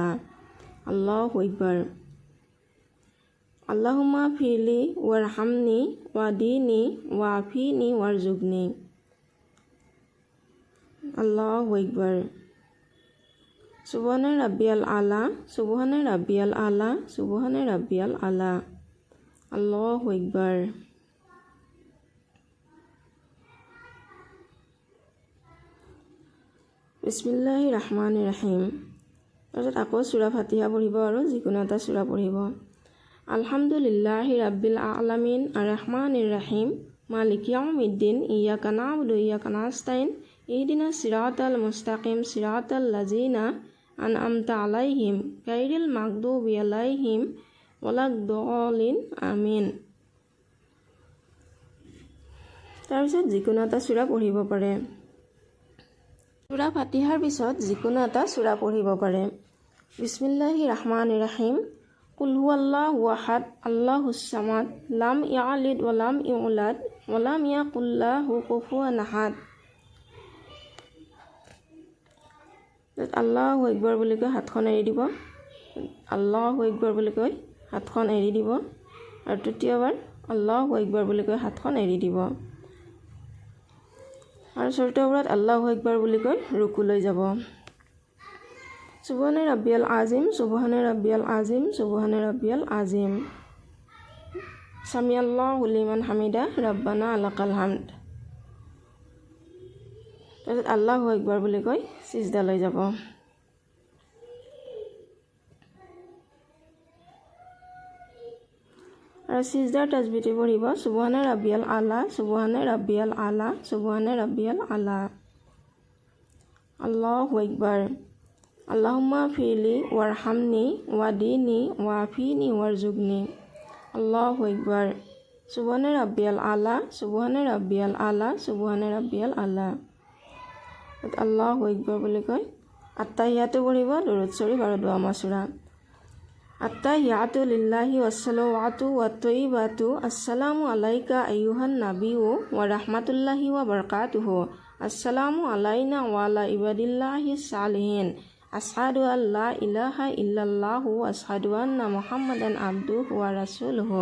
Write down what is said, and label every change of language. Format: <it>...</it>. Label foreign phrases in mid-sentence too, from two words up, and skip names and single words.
<ar>الله أكبر اللهم اغفر لي وارحمني واهدني وعافني وارزقني. الله أكبر سبحان ربي الأعلى سبحان ربي الأعلى سبحان ربي الأعلى. الله أكبر بسم الله الرحمن الرحيم.</ar> <as>তাৰপিছত আকৌ সূৰা ফাতিহা পঢ়িব আৰু যিকোনো এটা সূৰা পঢ়িব</as> <ar>الحمد لله رب العالمين الرحمن الرحيم مالك يوم الدين إياك نعبد وإياك نستعين اهدنا الصراط المستقيم صراط الذين أنعمت عليهم غير المغضوب عليهم ولا الضالين آمين.</ar> <as>তাৰপিছত যিকোনো এটা সূৰা পঢ়িব পাৰে। সূৰা ফাতিহাৰ পিছত যিকোনো এটা সূৰা পঢ়িব পাৰে</as> <ar>بسم الله الرحمن الرحيم قل هو الله أحد الله الصمد لم يلد ولم يولد ولم يكن له كفوا أحد. الله أكبر</ar> <as>বুলি কৈ হাতখন এৰি দিব</as> <ar>الله أكبر</ar> <as>বুলি কৈ হাতখন এৰি দিব আৰু তৃতীয়বাৰ</as> <ar>الله أكبر</ar> <as>বুলি কৈ হাতখন এৰি দিব আৰু চতুৰ্থবাৰত</as> <ar>الله أكبر</ar> <as>বুলি কৈ ৰুকুলৈ যাব।</as> <ar>سبحان ربي العظيم سبحان ربي العظيم سبحان ربي العظيم سمع الله لمن حمده ربنا لك الحمد.</ar> <as>তাৰপিছত</as> <ar>الله أكبر</ar> <as>বুলি কৈ সিজদালৈ যাব। আৰু সিজদাৰ তাজবিহটি পঢ়িব</as> <ar>سبحان ربي الأعلى سبحان ربي الأعلى سبحان ربي الأعلى. الله أكبر اللهم اغفر لي وارحمني واهدني وعافني وارزقني. الله أكبر سبحان ربي الأعلى سبحان ربي الأعلى سبحان ربي الأعلى. الله أكبر</ar> <as>বুলি কৈ আত্তাহিয়াতু পঢ়িব দুৰুদ শৰীফ আৰু দুআ মাসুৰা</as> <ar>التحيات لله والصلوات والطيبات السلام عليك أيها النبي ورحمة الله وبركاته السلام علينا وعلى عباد الله الصالحين أشهد أن لا إله إلا الله أشهد أن محمدا عبده ورسوله.</ar>